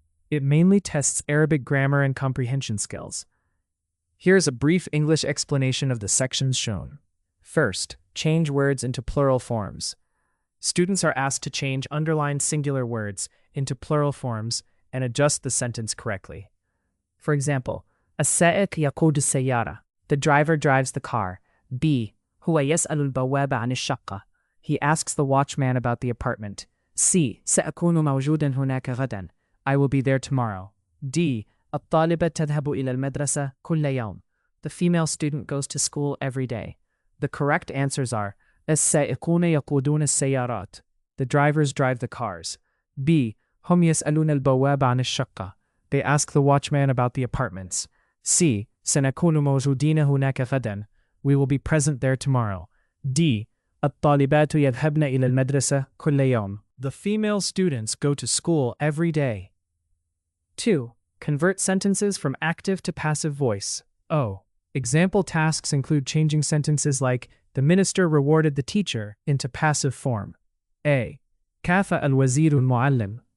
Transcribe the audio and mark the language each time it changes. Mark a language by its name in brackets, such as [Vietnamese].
[English] It mainly tests Arabic grammar and comprehension skills. Here's a brief English explanation of the sections shown. First, change words into plural forms. Students are asked to change underlined singular words into plural forms and adjust the sentence correctly. For example, [Arabic] السائق يقود السيارة. [English] The driver drives the car. [Arabic] B. هو يسأل البواب عن الشقة. [English] He asks the watchman about the apartment. [Arabic] C. سأكون موجودا هناك غدا. [English] I will be there tomorrow. D. [Arabic] الطالبة تذهب إلى المدرسة كل يوم. [English] The female student goes to school every day. The correct answers are [Arabic] السائقون يقودون السيارات. [English] The drivers drive the cars. B. [Arabic] هم يسألون البواب عن الشقة. [English] They ask the watchman about the apartments. [Arabic] C. سنكون موجودين هناك غدا. [English] We will be present there tomorrow. D. [Arabic] الطالبات يذهبن إلى المدرسة كل يوم. [English] The female students go to school every day. 2. Convert sentences from active to passive voice. O. Example tasks include changing sentences like the minister rewarded the teacher into passive form. [Arabic] A. كافأ الوزير المعلم.